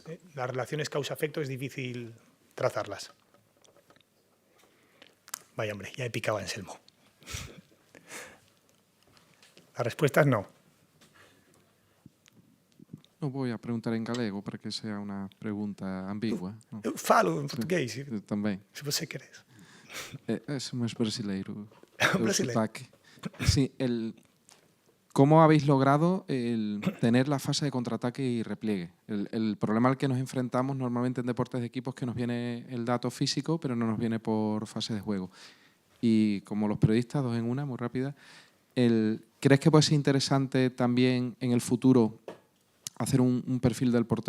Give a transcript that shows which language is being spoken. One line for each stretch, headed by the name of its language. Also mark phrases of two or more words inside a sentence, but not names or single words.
Spanish: Las relaciones causa-efecto es difícil trazarlas. Vaya hombre, ya he picado a Anselmo. La respuesta es no. No voy a preguntar en galego para que sea una pregunta ambigua. No.
Portuguese: Eu falo en portugués, Eu também. se você queres.
Spanish: Es más brasileiro.
Portuguese: Brasileiro. Sotaque.
Spanish: Sí, ¿cómo habéis logrado tener la fase de contraataque y repliegue? El problema al que nos enfrentamos normalmente en deportes de equipos es que nos viene el dato físico, pero no nos viene por fase de juego. Y como los periodistas, 2 en 1, muy rápida, ¿crees que puede ser interesante también en el futuro hacer un perfil del portero?